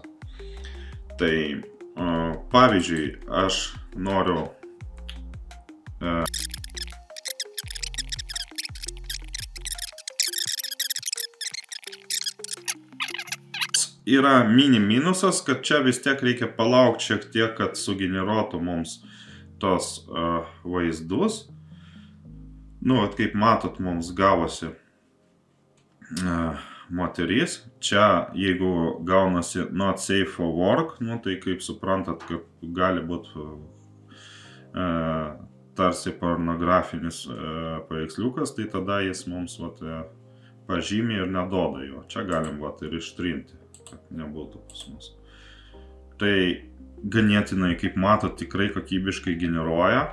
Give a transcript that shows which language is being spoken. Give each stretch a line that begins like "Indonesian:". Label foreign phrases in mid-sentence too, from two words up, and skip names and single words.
Lithuanian: Tai pavyzdžiui, aš noriu yra mini minusas, kad čia vis tiek reikia palaukti šiek tiek, kad sugeneruotų mums tos vaizdus. Kaip matot, mums gavosi moteris. Čia, jeigu gaunasi
English: not safe for work,
Lithuanian: tai kaip suprantat, kad gali būti tarsi pornografinis paveiksliukas, tai tada jis mums pažymė ir neduoda jo. Čia galim ir ištrinti, kad nebūtų pas mus. Tai ganėtinai, kaip matot, tikrai kokybiškai generuoja.